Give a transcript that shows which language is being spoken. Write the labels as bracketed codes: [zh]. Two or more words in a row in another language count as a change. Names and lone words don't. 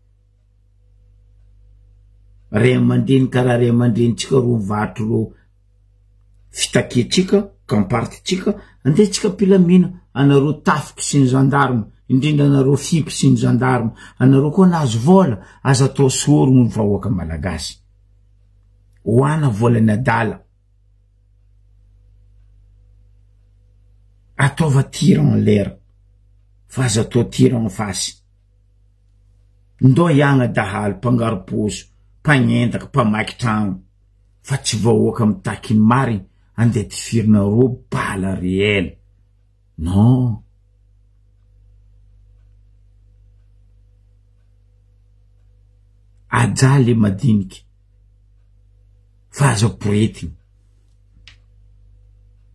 [mg] ray amandreny karaha ray amandrenitsika ro mivarotro ro fitakiatsika kampartitsika andesitsika pilamina anareo tafiky sy ny gendarme indrindra anareo fipy sy ny gendarme anareo koa nahazo vola aza atao sorogno ny vahoaka malagasy hoana volany adala ataova [fr] tir en l'air [mg] fa aza atao tir [fr] en face [mg] ndo iagna dahalo mpangaroposo mpagnendaka mpamaky tragno fa tsy vahoaka mitaky ny marigny andeha tifirinareo bala réel non ajaly madiniky fa aza poetigny